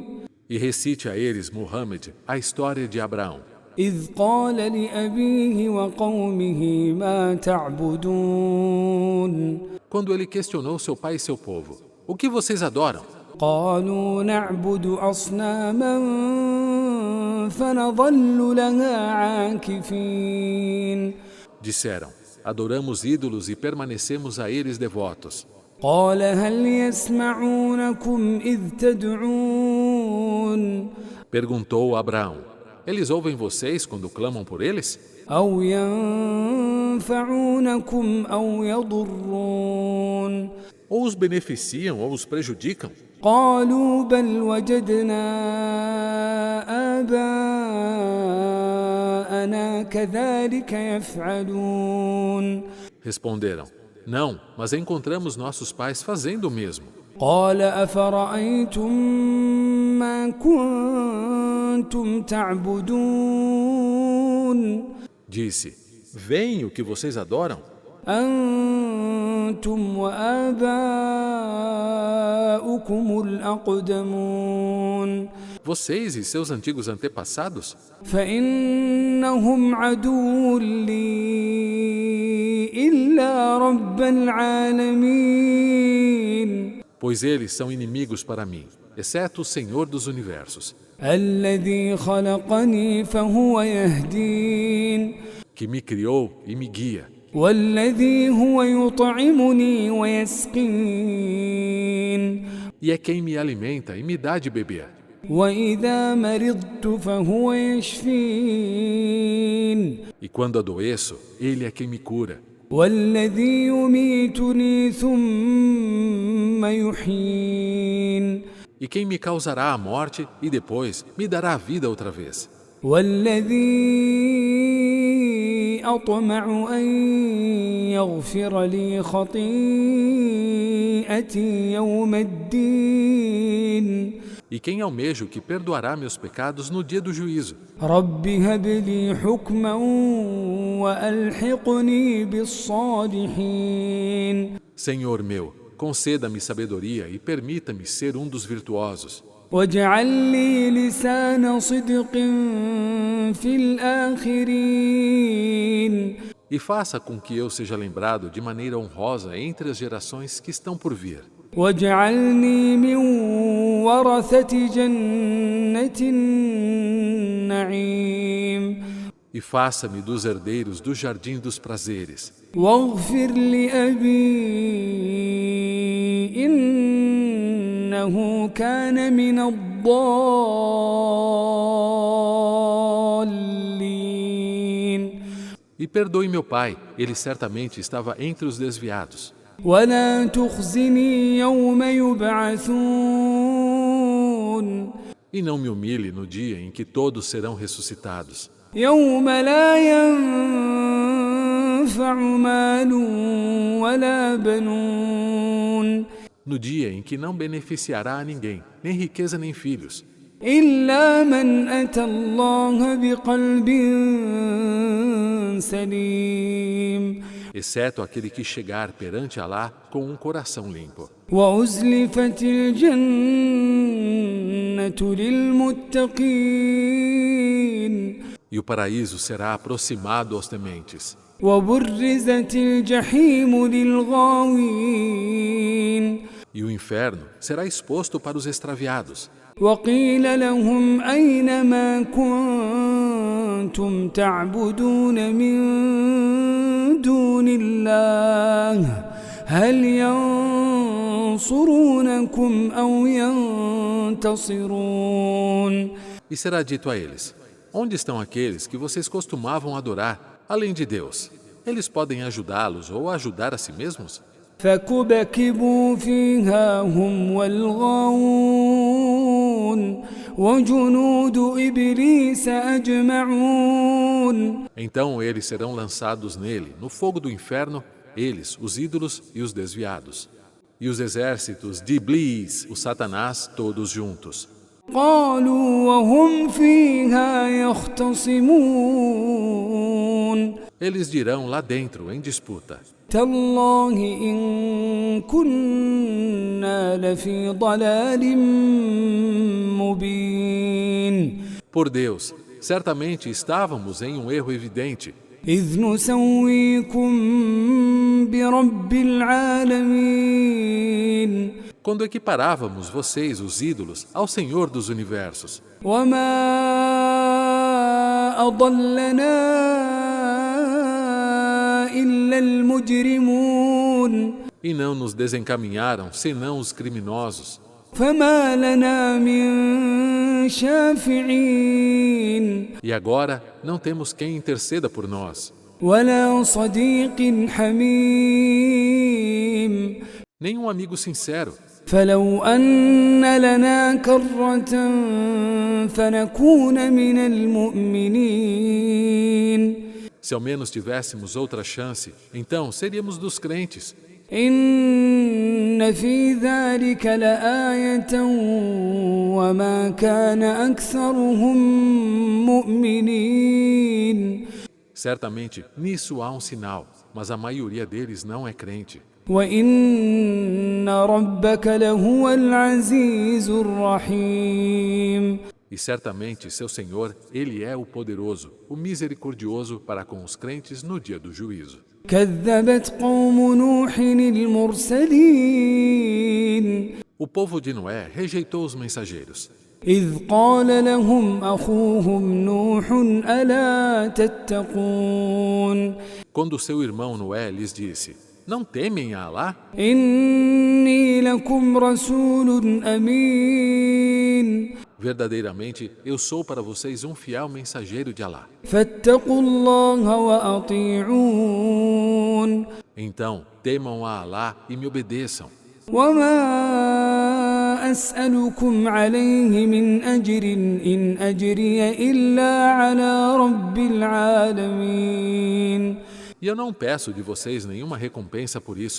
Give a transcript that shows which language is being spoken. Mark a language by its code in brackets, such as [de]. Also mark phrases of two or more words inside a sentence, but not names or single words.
[pt] E recite a eles, Muhammad, a história de Abraão. [ar] إذ قال لأبيه وقومه ما تعبدون. [pt] Quando ele questionou seu pai e seu povo: o que vocês adoram? [ar] قالوا نعبد أصناما فنظل لها عاكفين. [pt] Disseram: adoramos ídolos e permanecemos a eles devotos. [ar] قال هل يسمعونكم إذ تدعون. [pt] Perguntou Abraão: eles ouvem vocês quando clamam por eles? [ar] أو ينفعونكم أو يضرون. [pt] Ou os beneficiam ou os prejudicam? [ar] قالوا بل وجدنا آباءنا كذلك يفعلون. [pt] Responderam: não, mas encontramos nossos pais fazendo o mesmo. [ar] قال أفرأيتم ما كنتم تعبدون. [pt] Disse: veem o que vocês adoram? [ar] أنتم وآباؤكم الأقدمون. [pt] Vocês e seus antigos antepassados? [ar] فإنهم عدو لي إلا رب العالمين. [pt] Pois eles são inimigos para mim, exceto o Senhor dos universos, [ar] الذي خلقني فهو يهدين. [pt] que me criou e me guia, [ar] والذي هو يطعمني ويسقين. [pt] e é quem me alimenta e me dá de beber. [ar] وإذا مرضت فهو يشفين. [pt] E quando adoeço, Ele é quem me cura. [ar] والذي يميتني ثم يحيين. [pt] E quem me causará a morte e depois me dará a vida outra vez. [ar] والذي أطمع أن يغفر لي خطيئتي يوم الدين. [pt] E quem almejo que perdoará meus pecados no dia do juízo. [ar] رب هب لي حكما وألحقني بالصالحين. [pt] Senhor meu, conceda-me sabedoria e permita-me ser um dos virtuosos. [ar] واجعل لي لسان صدق في الآخرين. [pt] E faça com que eu seja lembrado de maneira honrosa entre as gerações que estão por vir. [ar] واجعلني من ورثة جنة النعيم. [pt] E faça-me dos herdeiros do jardim dos prazeres. [ar] واغفر لأبي إنه كان من الضالين. [pt] E perdoe meu pai, ele certamente estava entre os desviados. [ar] ولا تخزني يوم يبعثون [pt] E não me humilhe no dia em que todos serão ressuscitados. [ar] يوم لا ينفع مال ولا بنون [pt] No dia em que não beneficiará a ninguém, nem riqueza nem filhos, [ar] إلا من أتى الله بقلب سليم [pt] exceto aquele que chegar perante Alá com um coração limpo. [ar] وأزلفت الجنة للمتقين [pt] E o paraíso será aproximado aos tementes. [ar] وبرزت الجحيم للغاوين [pt] E o inferno será exposto para os extraviados. [ar] وقيل لهم أين ما كنتم تعبدون من دون الله هل ينصرونكم أو ينتصرون [pt] E será dito a eles: onde estão aqueles que vocês costumavam adorar, além de Deus? Eles podem ajudá-los ou ajudar a si mesmos? [ar] فكبكبوا فيها هم والغاوون وجنود إبليس أجمعون [pt] Então eles serão lançados nele, no fogo do inferno, eles, os ídolos e os desviados. E os exércitos de Iblis, o Satanás, todos juntos. [ar] قالوا وهم فيها يختصمون [pt] Eles dirão lá dentro, em disputa: [ar] تالله إن كنا لفي ضلال مبين [pt] por Deus, certamente estávamos em um erro evidente, [ar] إذ نسويكم برب العالمين [pt] quando equiparávamos vocês, os ídolos, ao Senhor dos universos. [ar] وما أضلنا إلا المجرمون [pt] E não nos desencaminharam, senão os criminosos. [ar] فما لنا من شافعين [pt] E agora não temos quem interceda por nós, [ar] ولا صديق حميم [pt] nem um amigo sincero. [ar] فلو أن لنا كرة فنكون من المؤمنين [pt] Se ao menos tivéssemos outra chance, então seríamos dos crentes. [ar] إن في ذلك لآية وما كان أكثرهم مؤمنين [pt] Certamente, nisso há um sinal, mas a maioria deles não é crente. [ar] وإن ربك لهو العزيز الرحيم [pt] E certamente seu Senhor, Ele é o poderoso, o misericordioso para com os crentes no dia do juízo. [ar] كذبت قوم نوح المرسلين [pt] O povo de Noé rejeitou os mensageiros. [ar] إذ قال لهم أخوهم نوح ألا تتقون [pt] Quando seu irmão Noé lhes disse: não temem a Alá? [ar] إني لكم رسول أمين [pt] Verdadeiramente, eu sou para vocês um fiel mensageiro de Alá. [ar] فاتقوا الله وأطيعون [pt] Então, temam a Alá e me obedeçam. [ar] وما أسألكم عليه من أجر إن أجري إلا على رب العالمين [pt] E eu não peço de vocês nenhuma recompensa por isso.